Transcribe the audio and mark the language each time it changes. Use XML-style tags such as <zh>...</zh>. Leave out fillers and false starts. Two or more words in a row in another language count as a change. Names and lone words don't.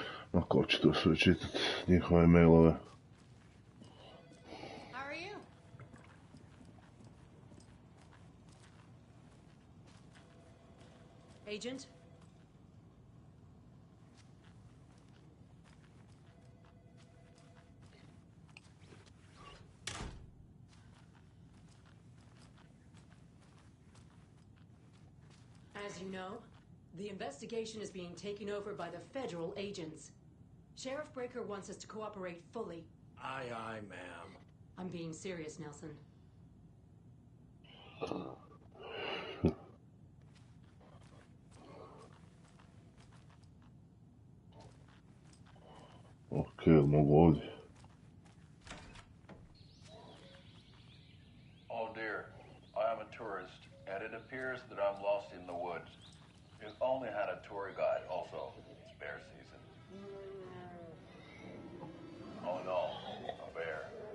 <sr>A ko će to sve čitati, njihove mailove?</sr> <en>How are you? Agent? As you know, the investigation is being taken over by the federal agents. Sheriff Breaker wants us to cooperate fully. Aye, aye, ma'am. I'm being serious, Nelson.</en> <sr>Ok, mogu ovdje.</sr> <en>Oh dear, I am a tourist, and it appears that I'm lost in the woods. We've only had a tour guide, also. It's bear season. Oh no, a bear.</en>